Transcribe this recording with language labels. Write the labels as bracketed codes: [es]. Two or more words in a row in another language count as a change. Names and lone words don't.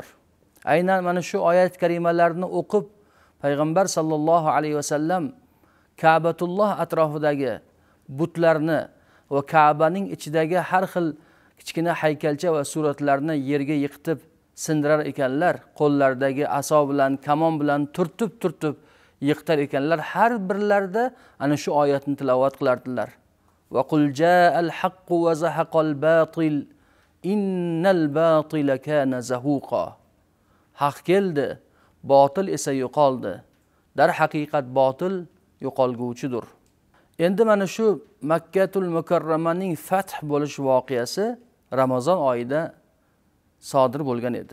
[uz] Aynan mana shu oyat karimalarni o'qib, Payg'ambar sallallohu alayhi vasallam Ka'batulloh atrofidagi butlarni va Ka'baning ichidagi har xil kichkina haykalcha va suratlarni yerga yiqitib sindirar ekanlar. Qo'llaridagi aso bilan, kamon bilan turtib yiqitar ekanlar. Har birlarida ana shu oyatni tilovat qilardilar. [ar] وقل جاء الحق وزهق الباطل إن الباطل كان زهوقا. [uz] Haq keldi, botil esa yo'qoldi. Dar haqiqat botil yo'qolguvchidir. Endi mana shu Makkatul Mukarramaning fath bo'lish voqeasi Ramazon oyida sodir bo'lgan edi.